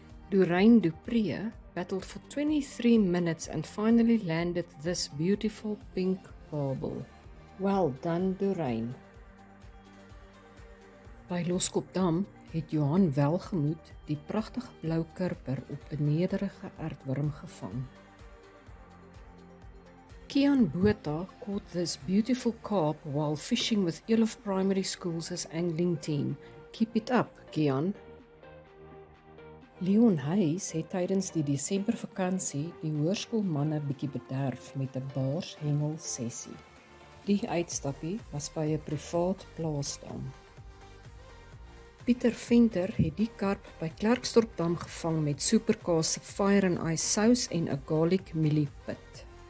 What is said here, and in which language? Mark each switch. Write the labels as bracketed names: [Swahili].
[English] Doreen Dupree battled for 23 minutes and finally landed this beautiful pink barbel. Well done, Doreen. [Afrikaans] By Loskopdam het Johan welgemoed die pragtige blou kurper op 'n nederige aardwurm gevang. [English] Kian Botha caught this beautiful carp while fishing with Elof Primary School's angling team. Keep it up, Kian. [Afrikaans] Leon Huys het tydens die Desembervakansie die hoërskoolmanne bietjie bederf met 'n baarshengel sessie. Die uitstappie was by 'n privaat plaasdam. Pieter Venter het die karp by Klerksdorpdam gevang met superkaas se fire and ice sous en 'n garlic mielie pit.